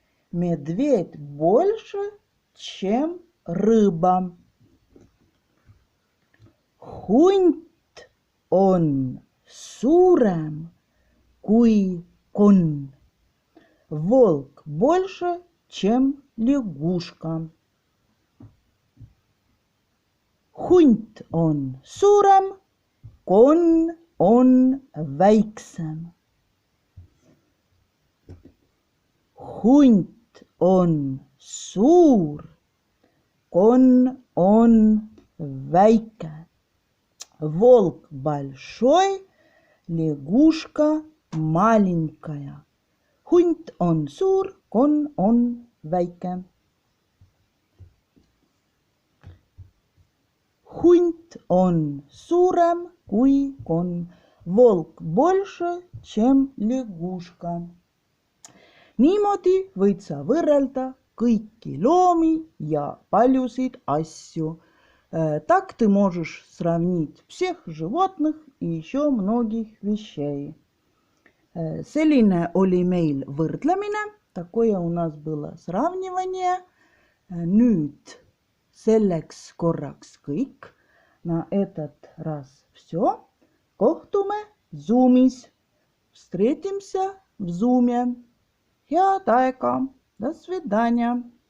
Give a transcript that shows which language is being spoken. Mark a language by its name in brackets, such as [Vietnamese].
[Russian] Медведь больше, чем рыба. [Estonian] Hunt on suurem kui konn. [Russian] Волк больше, чем лягушка. [Estonian] Hunt on suurem, konn on väiksem. Hunt on suur, konn on väike. [Russian] Волк большой, лягушка маленькая. [Estonian] Hunt on suur, konn on väike. Hunt on suurem kui konn. [Russian] Волк больше, чем лягушка. [Estonian] Niimoodi võid sa võrrelda kõiki loomi ja paljusid asju. [Russian] Так ты можешь сравнить всех животных и еще многих вещей. [Estonian] Selline oli meil võrdlemine, [Russian] такое у нас было сравнивание. [Estonian] Nüüd selleks korraks kõik. [Russian] На этот раз все. [Estonian] Kohtume Zoomis. [Russian] Встретимся в Зуме. [Estonian] Head aega. [Russian] До свидания.